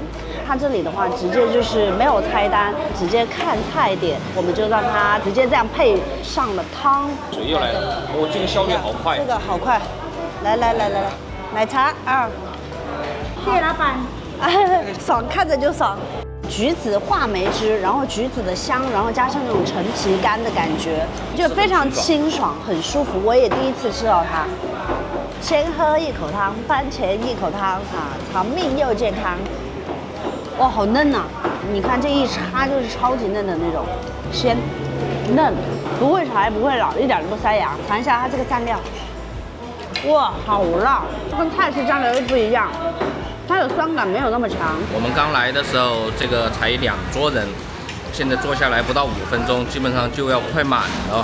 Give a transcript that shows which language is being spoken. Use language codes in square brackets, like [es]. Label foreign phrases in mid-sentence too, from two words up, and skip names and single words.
[zh] 他這裡的話，直接就是沒有菜單，直接看菜點，我們就讓他直接這樣配上了湯。水又來了，哦，這個效率好快。這個好快，來，奶茶啊！謝謝老闆。爽，看着就爽。橘子话梅汁，然後橘子的香，然後加上那種陳皮乾的感觉，就非常清爽，很舒服。我也第一次吃到它。先喝一口湯，番茄一口湯啊，长命又健康。哇，好嫩啊！你看这一插就是超級嫩的那種，鮮嫩，不會柴不會老，一點都不塞牙。嘗一下它這個蘸料，哇，好辣，跟泰式醬料又不一樣。它有酸感，沒有那麼強。我們剛來的時候，這個才2桌人，現在坐下來不到5分鐘，基本上就要快滿了。